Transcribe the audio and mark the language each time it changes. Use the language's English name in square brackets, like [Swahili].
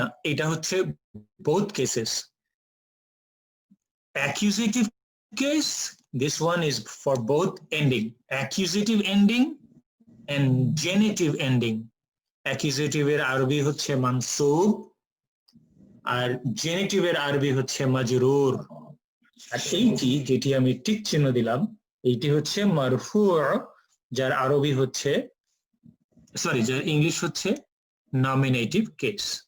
[Bangla] এটা হচ্ছে [English] both cases. Accusative case, this one is for both ending, accusative ending and genitive ending. [Bangla] Accusative এর আরবি হচ্ছে মানসুব আর জেনিটিভ এর আরবি হচ্ছে মাজরুর। আর এইটি যেটি আমি টিক চিহ্ন দিলাম এইটি হচ্ছে মারফু, যার আরবি হচ্ছে যার ইংলিশ হচ্ছে নমিনেটিভ কেস।